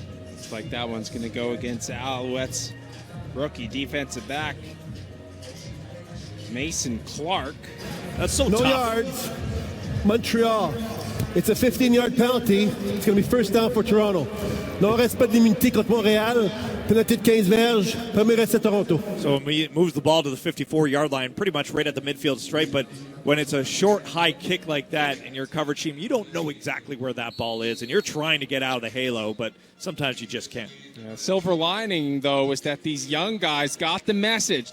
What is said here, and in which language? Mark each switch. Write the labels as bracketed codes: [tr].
[en] Looks like that one's going to go against Alouettes rookie defensive back Mason Clark. That's so no tough. yards. Montreal. It's a 15-yard penalty. It's going to be 1st down for Toronto. [fr] Non-respect de l'immunité contre Montréal. Penalty de 15 verges. Premier essai Toronto. [en] So it moves the ball to the 54-yard line, pretty much right at the midfield stripe. But when it's a short, high kick like that in your coverage team, you don't know exactly where that ball is. And you're trying to get out of the halo, but sometimes you just can't. Yeah, silver lining, though, is that these young guys got the message.